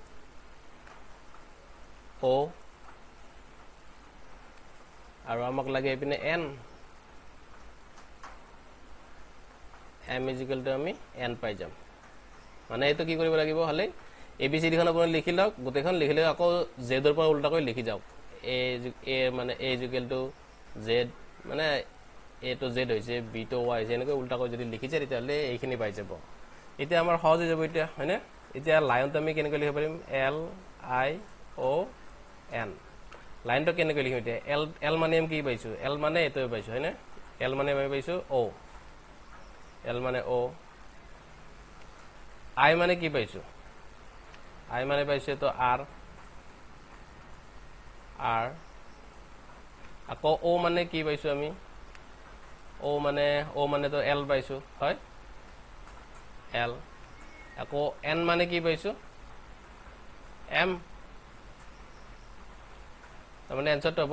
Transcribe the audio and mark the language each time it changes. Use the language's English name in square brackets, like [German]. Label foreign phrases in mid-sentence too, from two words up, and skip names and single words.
[Assamese] o আৰু আমাক লাগে এপিনে n m আমি n পাই যাম মানে এটো কি কৰিব লাগিব হলে abcd খন আপুনি লিখি লওক গোটেইখন লিখিলে আকৌ z ৰ পৰা উল্টা কৰি লিখি যাওক a মানে a z মানে [English] a to z [Assamese] হৈছে [English] b to y [Assamese] যেনেকৈ উল্টা কৰি যদি লিখি যায় তেতিয়ালে এইখিনি পাই যাব এতিয়া আমাৰ সহজ হৈ যাব এতিয়া হয়নে এতিয়া লাইন তো আমি কেনেকৈ লিখিব পাৰিম l i o n লাইন তো কেনেকৈ লিখিম এতিয়া l মানে আমি কি পাইছো l মানে এটো পাইছো হয়নে l মানে আমি পাইছো o l মানে o i মানে কি পাইছো i মানে পাইছো তো r আকৌ o মানে কি পাইছো আমি o মানে তো l পাইছো হয় l আকৌ n মানে কি পাইছো m তাৰ মানে আনসাৰ তো হ'ব